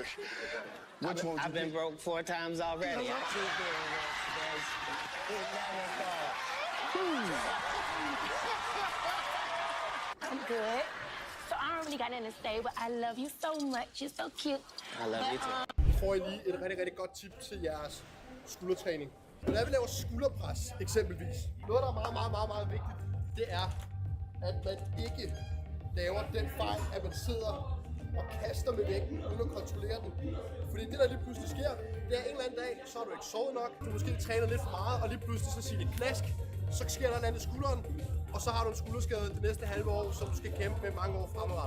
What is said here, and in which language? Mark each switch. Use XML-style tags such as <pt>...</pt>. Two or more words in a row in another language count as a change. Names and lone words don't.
<en>Which one would you I've been pick? broke 4 times already. I keep doing this. I'm good. So I don't really got nothing to say, but I love you so much. You're so cute. I love you too.</en> <da>Får I lige et rigtig godt tip til jeres skuldertræning. Når vi laver skulderpres eksempelvis, noget der er meget vigtigt, det er, at man ikke laver den fejl, at man sidder og kaster med vægten, uden at kontrollere den. Fordi det der lige pludselig sker, det er en eller anden dag, så har du ikke sovet nok, du måske trænet lidt for meget, og lige pludselig så siger det knask, så sker der en anden i skulderen, og så har du en skulderskade det næste halve år, som du skal kæmpe med mange år fremadrettet.</da>